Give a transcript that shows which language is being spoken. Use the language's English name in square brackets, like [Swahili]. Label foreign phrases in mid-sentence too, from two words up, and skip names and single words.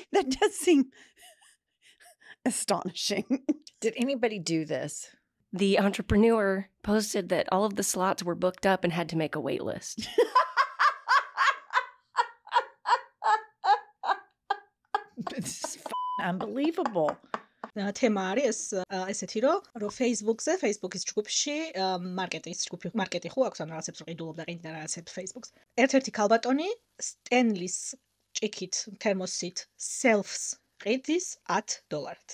[English] That does seem astonishing. Did anybody do this? The entrepreneur posted that all of the slots were booked up and had to make a wait list. It's unbelievable. [Georgian] თემა არის ესეთი რომ Facebook-ზე, Facebook-ის ჯგუფში მარკეტი ხო აქვს, ანუ რაღაცებს ყიდულობდა ყიდა რაღაცებს Facebook-ს. ერთ-ერთი ქალბატონი სტენლის ჭიქით თერმოსით selfs ყიდის $10.